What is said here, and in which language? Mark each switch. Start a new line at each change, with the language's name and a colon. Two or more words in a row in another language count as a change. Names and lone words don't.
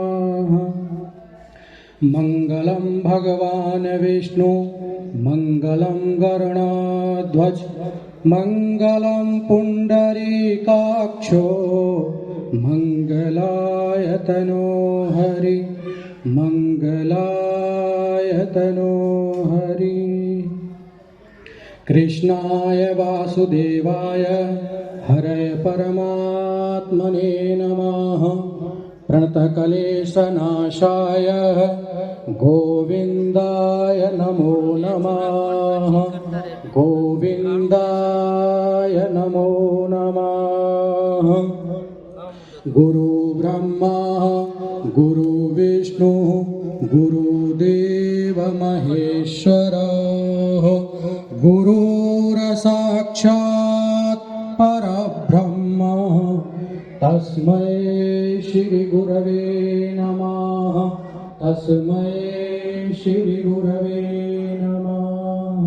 Sanskrit: मङ्गलम् भगवान् विष्णुः मङ्गलम् गरुडध्वजः मङ्गलम् पुण्डरीकाक्षो मङ्गलायतनो हरिः मङ्गलायतनो हरिः. कृष्णाय वासुदेवाय हरये परमात्मने नमः. प्रणतकलेशनाशाय गोविन्दाय नमो नमः गोविन्दाय नमो नमः। गुरु ब्रह्मा गुरु विष्णु गुरुदेव महेश्वर गुरुरसाक्षात् परब्रह्म तस्मै श्री गुरवे नमः तस्मै श्री गुरवे नमः।